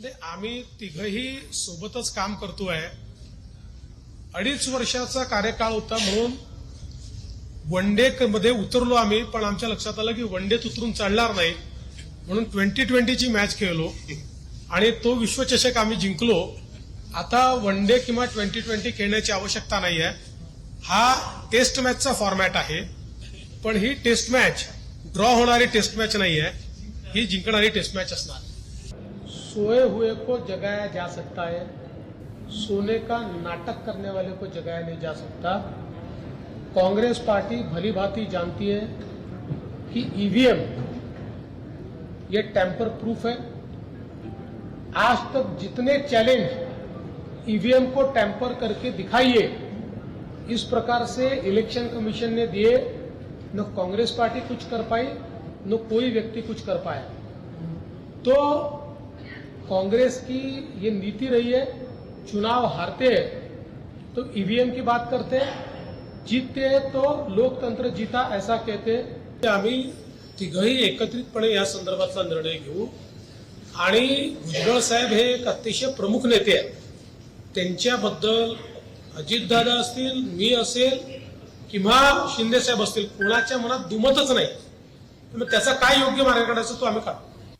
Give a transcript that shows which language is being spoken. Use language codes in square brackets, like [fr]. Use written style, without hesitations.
[mr] आम्ही तिघही सोबतच काम करतोय। 2.5 वर्षाचा कार्यकाळ होता म्हणून वन डे मध्ये उतरलो आम्ही, पण आमच्या लक्षात आलं की वन डेत उतरून चालणार नाही म्हणून 2020 ची मॅच खेळलो आणि तो विश्वचषक आम्ही जिंकलो। आता वन डे किंवा 2020 खेळण्याची आवश्यकता नाही आहे। हा टेस्ट मॅचचा फॉर्मॅट आहे, पण ही टेस्ट मॅच ड्रॉ होणारी टेस्ट मॅच नाही आहे, ही जिंकणारी टेस्ट मॅच असणार। [hi] सोए हुए को जगाया जा सकता है, सोने का नाटक करने वाले को जगाया नहीं जा सकता। कांग्रेस पार्टी भली भांति जानती है कि ईवीएम ये टैंपर प्रूफ है। आज तक जितने चैलेंज ईवीएम को टैंपर करके दिखाइए, इस प्रकार से इलेक्शन कमीशन ने दिए, न कांग्रेस पार्टी कुछ कर पाई न कोई व्यक्ति कुछ कर पाया। तो कांग्रेस की ये नीति रही है, चुनाव हारते हैं तो ईवीएम की बात करते हैं, जीतते हैं तो लोकतंत्र जीता ऐसा कहते हैं। [mr] आम्ही तिघही एकत्रितपणे या संदर्भातला निर्णय घेऊ आणि भुजबळ साहेब हे एक अतिशय प्रमुख नेते आहेत। त्यांच्याबद्दल अजितदादा असतील, मी असेल किंवा शिंदे साहेब असतील, कोणाच्या मनात दुमतच नाही। मग त्याचा काय योग्य मार्ग काढायचा तो आम्ही काढू।